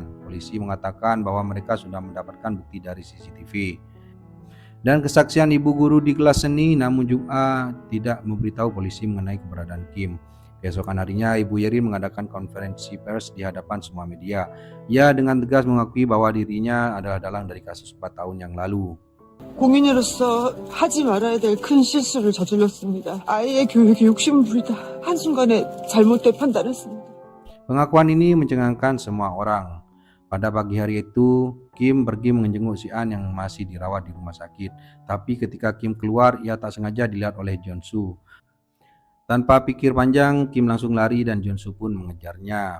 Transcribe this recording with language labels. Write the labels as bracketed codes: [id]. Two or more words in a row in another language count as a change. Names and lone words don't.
[id] Polisi mengatakan bahwa mereka sudah mendapatkan bukti dari CCTV dan kesaksian ibu guru di kelas seni, namun Jung Ah tidak memberitahu polisi mengenai keberadaan Kim. Keesokan harinya, Ibu Yerin mengadakan konferensi pers di hadapan semua media. Ia dengan tegas mengakui bahwa dirinya adalah dalang dari kasus 4 tahun yang lalu. [ko] 공인으로서 하지 말아야 될 큰 실수를 저질렀습니다. 아이의 교육이 욕심부리다 한순간에 잘못된 판단했습니다. [id] Pengakuan ini mencengangkan semua orang. Pada pagi hari itu, Kim pergi menjenguk Xian yang masih dirawat di rumah sakit. Tapi ketika Kim keluar, ia tak sengaja dilihat oleh Jeonsu. Tanpa pikir panjang, Kim langsung lari dan Jeonsu pun mengejarnya.